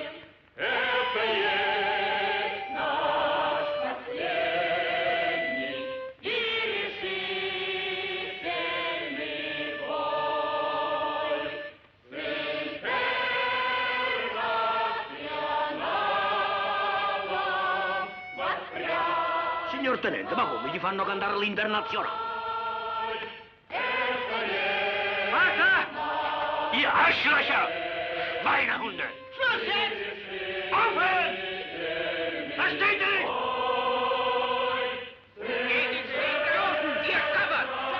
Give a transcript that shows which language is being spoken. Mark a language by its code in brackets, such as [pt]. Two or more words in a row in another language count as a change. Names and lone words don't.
[ru] Это есть наш последний и решительный бой. С интернационалом воспрянь. [it] Signor Tenente, ma come gli fanno cantare l'internazionale? [de] Warte! Ihr Arschlöcher! Schweinehunde! Schluss jetzt! Aufhören! Versteht ihr nicht? Geht ins Hinterhofen! Ihr Kappert!